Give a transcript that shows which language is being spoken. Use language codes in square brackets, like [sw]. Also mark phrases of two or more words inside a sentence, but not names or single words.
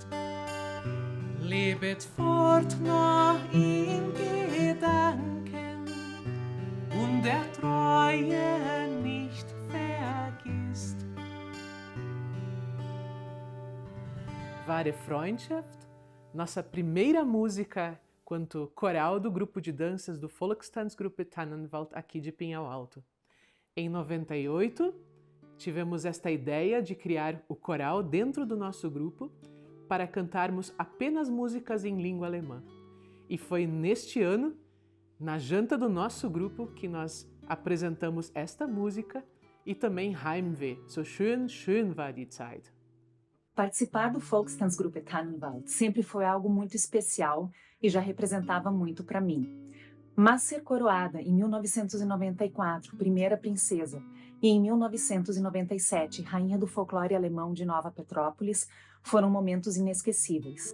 [de] Lebet fort noch in Gedanken und der Treue nicht vergisst. Wahre Freundschaft, [pt] nossa primeira música quanto coral do grupo de danças do Volkstanzgruppe Tannenwald aqui de Pinhal Alto. Em 98, tivemos esta ideia de criar o coral dentro do nosso grupo para cantarmos apenas músicas em língua alemã. E foi neste ano, na janta do nosso grupo, que nós apresentamos esta música e também Heimweh, so schön, schön war die Zeit. Participar do Volkstanzgruppe Tannenwald sempre foi algo muito especial e já representava muito para mim. Mas ser coroada em 1994, primeira princesa, e em 1997, rainha do folclore alemão de Nova Petrópolis, foram momentos inesquecíveis.